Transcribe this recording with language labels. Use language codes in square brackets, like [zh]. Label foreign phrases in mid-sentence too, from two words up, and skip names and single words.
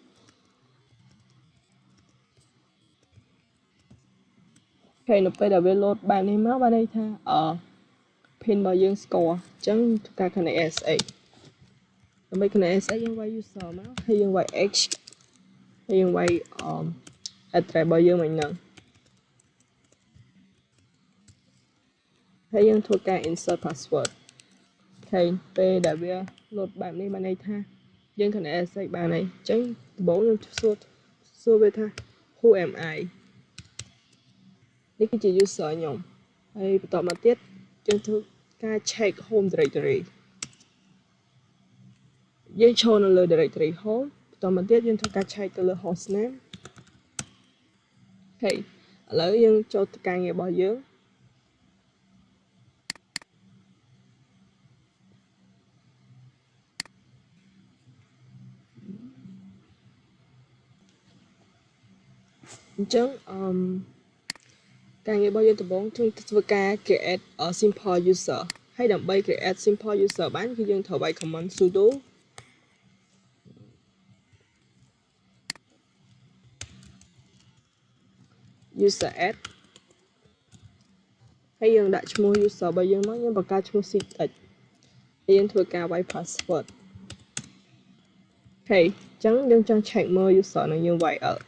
[km] ហើយនៅពេលដែលវា load បែបនេះមកបានន័យថា pin របស់យើង score អញ្ចឹងធ្វើការ [en] connect SSH [km] ដើម្បី [en] connect SSH [km] យើងវាយ user មកហើយយើងវាយ H ហើយយើងវាយ address របស់យើងវិញហ្នឹង ហើយយើងធ្វើការ [en] insert password [km] ហើយពេលដែលវា load បែបនេះបានន័យថាយើង [en] connect SSH [km] បានហើយអញ្ចឹងដំបូងខ្ញុំសួរវាថា [en] who am I [km] នេះគឺជា user ខ្ញុំហើយបន្តមកទៀតយើងធ្វើការ [en] check home directory [km] យើងចូលនៅលើ [en] directory home [km] បន្តមកទៀតយើងធ្វើការ check ទៅលើ hostname ហើយឥឡូវយើងចូលទៅការងាររបស់យើងអញ្ចឹងការងាររបស់យើងដំបូងធ្វើការ [en] create a simple user [km] ហើយដើម្បី [en] create simple user [km] បានគឺយើងត្រូវវាយ [en] command sudo user add [km] ហើយយើងដាក់ឈ្មោះ user របស់យើងមកយើងបង្កើតឈ្មោះ secret ហើយយើងធ្វើការវាយ password ហើយអញ្ចឹងយើងចង់ check មើល user នឹងយើងវាយ